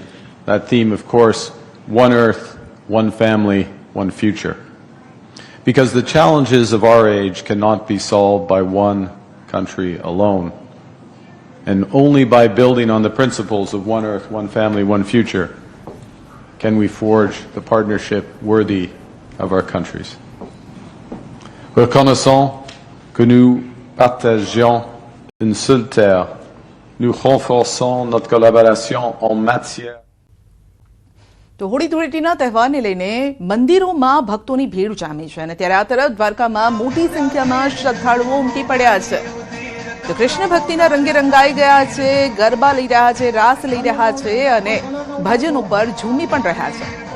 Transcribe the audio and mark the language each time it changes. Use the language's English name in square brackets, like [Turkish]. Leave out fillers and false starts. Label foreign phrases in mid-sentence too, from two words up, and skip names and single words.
[English] That theme, of course, one Earth, one family, one future. because the challenges of our age cannot be solved by one country alone. And only by building on the principles of one earth, one family, one future can we forge the partnership worthy of our countries. [French] Reconnaissant que nous partagions une seule terre, nous renforçons notre collaboration en matière. [Gujarati] તો હોળી ધૂળેટીના તહેવારને લઈને મંદિરોમાં ભક્તોની ભીડ જામી છે અને ત્યારે આ તરફ દ્વારકામાં મોટી સંખ્યામાં શ્રદ્ધાળુઓ ઉમટી પડ્યા છે. તો કૃષ્ણ ભક્તિના રંગે રંગાઈ ગયા છે, ગરબા લઈ રહ્યા છે, રાસ લઈ રહ્યા છે અને ભજન ઉપર ઝૂમી પણ રહ્યા છે.